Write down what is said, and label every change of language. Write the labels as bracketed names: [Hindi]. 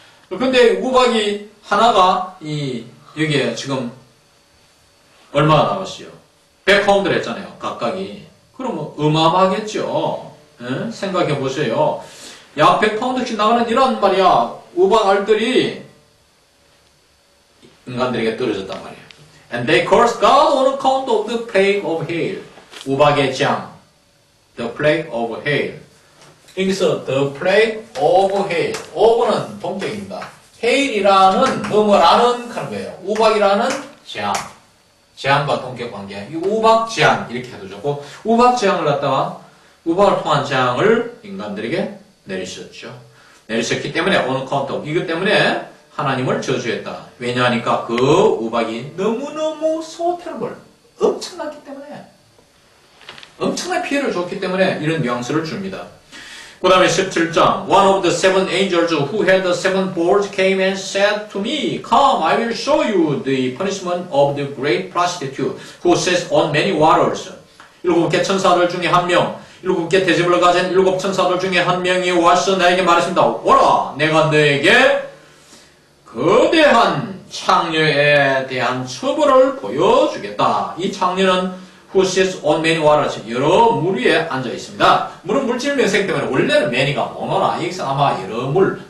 [Korean] 근데 우박이 하나가 여기에 지금 얼마나 나왔어요? 100파운드를 했잖아요. 각각이. 그러면 어마어마하겠죠. 생각해 보세요. 약 100파운드씩 나가는 이란 말이야. 우박 알들이 인간들에게 떨어졌단 말이에요. [English] And they cursed God on account of the plague of hail. [Korean] 우박의 장. [English] The plague of hail. [Korean] 여기서 [English] the plague of hail. [Korean] of는 동격입니다. hail이라는 뭐뭐라는 하는 거예요. 우박이라는 재앙. 재앙과 동격 관계. 이 우박 재앙 이렇게 해도 좋고, 우박 재앙을 갖다가 우박을 통한 재앙을 인간들에게 내리셨죠. 내리셨기 때문에 [English] on account of, [Korean] 이것 때문에 하나님을 저주했다. 왜냐하니까 그 우박이 너무너무 [English] so terrible, [Korean] 엄청났기 때문에, 엄청난 피해를 줬기 때문에 이런 뉘앙스를 줍니다. 그 다음에 17장. [English] One of the seven angels who had the seven bowls came and said to me, Come, I will show you the punishment of the great prostitute who sits on many waters. [Korean] 7개 천사들 중에 한 명, 7개 대접을 가진 7 천사들 중에 한 명이 와서 나에게 말했습니다. 오라, 내가 너에게 거대한 창녀에 대한 처벌을 보여주겠다. 이 창녀는 [English] who sits on many waters, [Korean] 여러 물 위에 앉아 있습니다. 물은 물질 명생 때문에 원래는 many가 모노라. 여기서 아마 여러 물,